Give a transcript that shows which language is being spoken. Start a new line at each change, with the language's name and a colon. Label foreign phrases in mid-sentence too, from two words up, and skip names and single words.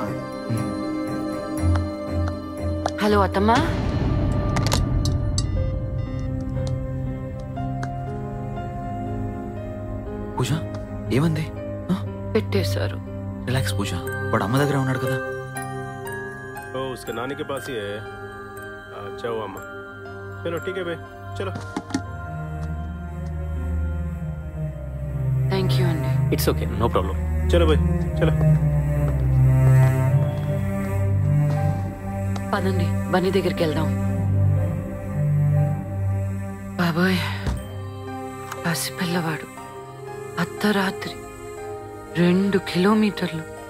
Telugu: హలో అత్తమ్మా. పూజ ఏమంది? పెట్టేశారు. రిలాక్స్ పూజ, వాడు అమ్మ దగ్గర ఉన్నాడు కదా.
Hindi: उसके नानी के पास ही है। अच्छा हुआ अम्मा। चलो ठीक है भाई, चलो।
English: thank you
Telugu: అండి.
English: It's okay, no problem.
Hindi: चलो भाई चलो।
Telugu: పదండి బన్నీ దగ్గరికి వెళ్దాం. బాబోయ్ పసిపిల్లవాడు అర్ధరాత్రి 2 కిలోమీటర్లు.